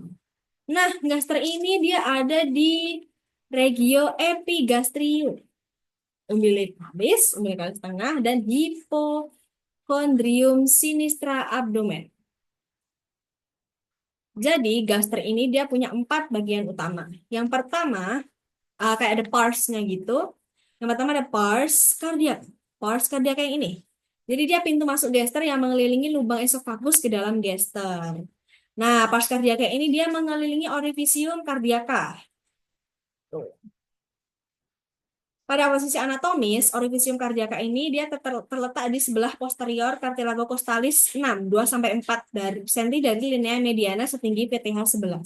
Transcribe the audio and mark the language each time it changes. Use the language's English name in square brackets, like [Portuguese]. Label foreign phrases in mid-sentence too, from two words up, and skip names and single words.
[Indonesian] Nah, gaster ini dia ada di [Latin] regio epigastrium, [Indonesian] umbilikalis, umbilikalis tengah, dan [Latin] hypochondrium sinistra [Indonesian] abdomen. Jadi, gaster ini dia punya 4 bagian utama. Yang pertama, kayak ada parsnya gitu. Yang pertama ada [Latin] pars kardiak. Pars kardiak [Indonesian] yang ini. Jadi dia pintu masuk gester yang mengelilingi lubang esofagus ke dalam gester. Nah, [Latin] pars kardiaka [Indonesian] ini dia mengelilingi [Latin] orifisium kardiaka. [Indonesian] Tuh. Pada posisi anatomis, [Latin] orifisium kardiaka [Indonesian] ini dia terletak di sebelah posterior [Latin] cartilago costalis [Indonesian] 6, 2 sampai 4 cm dari [Latin] linea mediana [Indonesian] setinggi PTH 11.